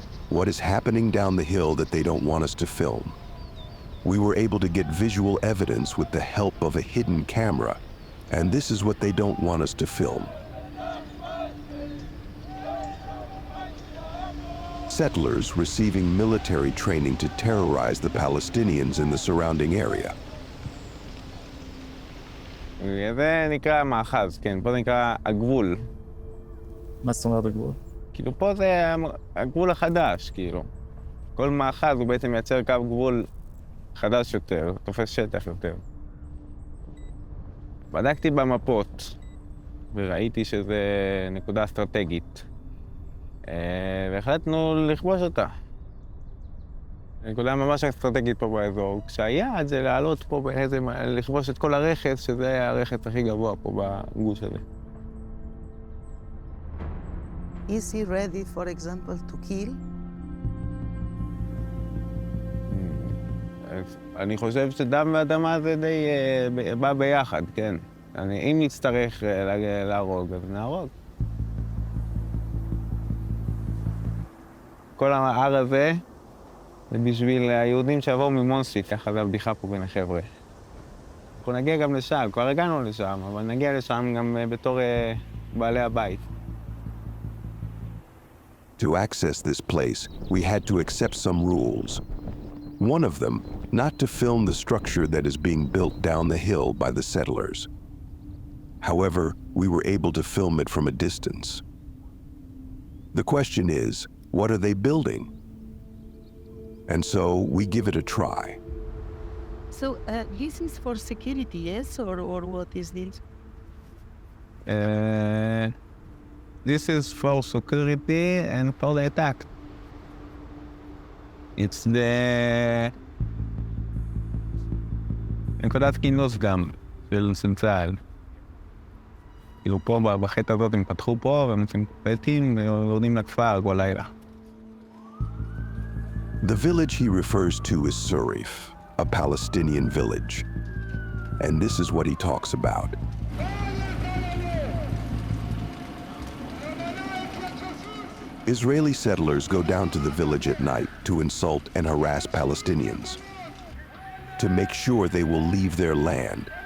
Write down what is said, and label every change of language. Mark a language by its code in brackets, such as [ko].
[en] What is happening down the hill that they don't want us to film? We were able to get visual evidence with the help of a hidden camera, and this is what they don't want us to film. Settlers receiving military training to terrorize the Palestinians in the surrounding area. [he] זה נקרא מאחז, כן, פה זה נקרא הגבול. מה זאת אומרת הגבול? כאילו פה זה הגבול החדש, כאילו. כל מאחז הוא בעצם מייצר קו גבול חדש יותר, תופס שטח יותר. בדקתי במפות וראיתי שזה נקודה אסטרטגית. והחלטנו לכבוש אותה. נקודה ממש אסטרטגית פה באזור. כשהיעד זה לעלות פה לכבוש את כל הרכס, שזה הרכס הכי גבוה פה בגוש הזה. [en] Is he ready, for example, to kill? [he] אני חושב שדם ואדמה זה די בא ביחד, כן. אם נצטרך להרוג, אז נהרוג. כל ההר הזה זה בשביל היהודים שעברו ממונסי, ככה זה הבדיחה פה בין החבר'ה. אנחנו נגיע גם לשם, כבר הגענו לשם, אבל נגיע לשם גם בתור בעלי הבית. [en] To access this place, we had to accept some rules. One of them, not to film the structure that is being built down the hill by the settlers. However, we were able to film it from a distance. The question is, what are they building? And so we give it a try. So this is for security, yes, or what is this? This is for security and for the attack. It's the... [he] נקודת כינוס גם, של צה"ל. כאילו פה בחטא הזאת הם פתחו פה והם עושים פטים ויורדים לכפר כל לילה. [en] The village he refers to is Surif, a Palestinian village. And this is what he talks about. Israeli settlers go down to the village at night to insult and harass Palestinians, to make sure they will leave their land.